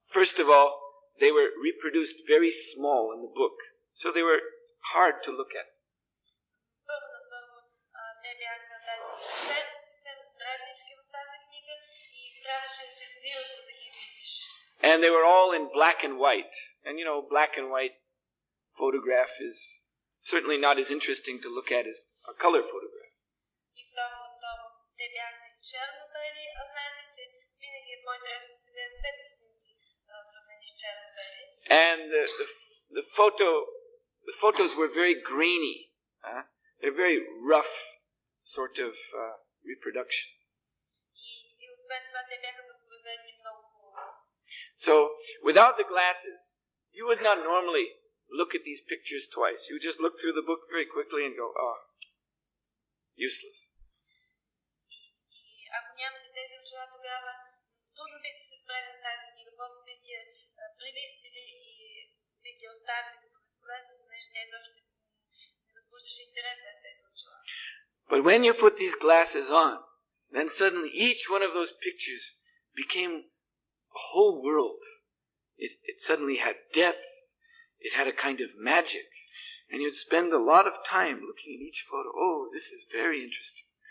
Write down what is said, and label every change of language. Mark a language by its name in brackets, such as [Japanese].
[English] First of all, they were reproduced very small in the book, so they were hard to look at. [Bulgarian] Първо на първо, те бяха дадени съвсем дребнички в тази книга и трябваше да се взираш, за да ги видиш. [English] And they were all in black and white. And you know, black and white photograph is certainly not as interesting to look at as a color photograph. [Bulgarian] И второ, те бяха черно-бели, а знаете, че винаги е по-интересно да се гледат цветни снимки в сравнение с черно-бели. [English] And the photos were very grainy. They're very rough sort of reproduction. [Bulgarian] И освен това, те бяха възпроизведени много хубаво. [English] So, without the glasses, you would not normally look at these pictures twice. You would just look through the book very quickly and go, oh, useless. [Bulgarian] И ако нямате тези очила, тогава трудно бихте се спрели на тази книга, просто бихте я прилистили и бихте я оставили като безполезна, понеже тя изобщо не възбуждаше интерес на тези очила. [English] But when you put these glasses on, then suddenly each one of those pictures became a whole world. It suddenly had depth. It had a kind of magic. And you'd spend a lot of time looking at each photo. Oh, this is very interesting.